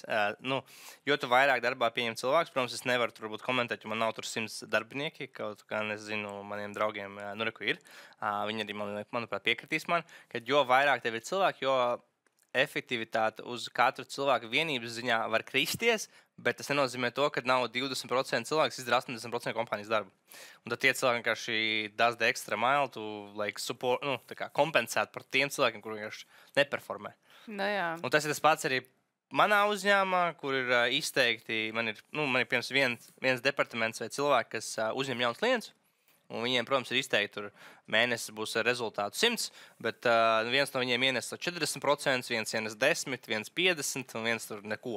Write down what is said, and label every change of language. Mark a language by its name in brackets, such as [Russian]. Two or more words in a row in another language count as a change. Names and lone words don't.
[Latvian] Jo tu vairāk darbā pieņem cilvēks, protams, es nevaru tur būt komentēt, jo man nav tur 100 darbinieki, kaut kā, nezinu, maniem draugiem, reku ir. Viņi arī, manuprāt, piekritīs man, ka jo vairāk tev ir cilvēki, jo efektivitāte uz katru cilvēku vienības ziņā var kristies, bet tas nenozīmē to, ka nav 20% cilvēks izdara 80% kompānijas darbu. Un tad tie cilvēki vienkārši [English] does the extra mile, [Latvian] tu support, kompensēt par tiem cilvēkiem, kuri vienkārši neperformē. Un tas ir tas pats arī manā uzņēmumā, kur ir izteikti, man ir piemēram viens departaments vai cilvēki, kas uzņem jauns klients. Un viņiem, protams, ir izteikti, tur mēnesis būs rezultātu 100, bet viens no viņiem ienes 40%, viens ienes 10%, viens 50% un viens tur neko.